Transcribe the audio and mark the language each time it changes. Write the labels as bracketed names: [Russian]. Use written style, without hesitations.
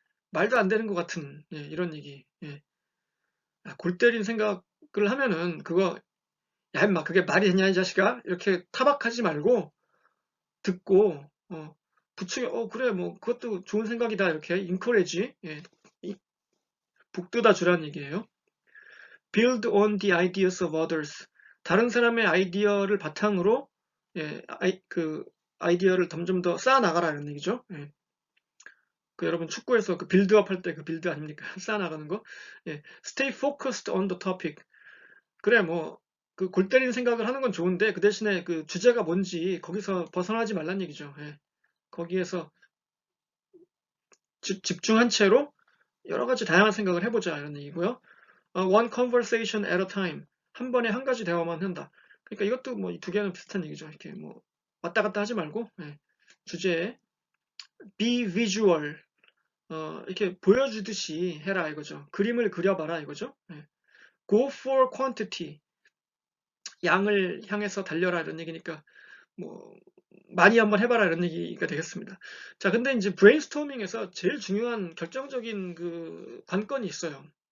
[Korean] 말도 안 되는 것 같은 예, 이런 얘기. 예. 골 때린 생각을 하면은 그거 야 임마 그게 말이 되냐 이 자식아 이렇게 타박하지 말고 듣고 부추겨 그래 뭐 그것도 좋은 생각이다 이렇게 encourage 예, 북돋아 주라는 얘기예요. [English] Build on the ideas of others. [Korean] 다른 사람의 아이디어를 바탕으로 예, 그 아이디어를 점점 더 쌓아 나가라 이런 얘기죠. 예. 그 여러분 축구에서 그 빌드업 할 때 그 빌드 아닙니까? 쌓아 나가는 거. 예. [English] Stay focused on the topic. [Korean] 그래 뭐 그 골 때리는 생각을 하는 건 좋은데 그 대신에 그 주제가 뭔지 거기서 벗어나지 말란 얘기죠. 예. 거기에서 집중한 채로 여러 가지 다양한 생각을 해보자 이런 얘기고요. [English] One conversation at a time. [Korean] 한 번에 한 가지 대화만 한다. 그러니까 이것도 뭐 이 두 개는 비슷한 얘기죠. 이렇게 뭐 왔다 갔다 하지 말고 예. 주제에 [English] be visual. [Korean] 이렇게 보여주듯이 해라 이거죠. 그림을 그려봐라 이거죠. 예. [English] Go for quantity. [Korean] 양을 향해서 달려라 이런 얘기니까 뭐 많이 한번 해봐라 이런 얘기가 되겠습니다. 자, 근데 이제 브레인스토밍에서 제일 중요한 결정적인 그 관건이 있어요.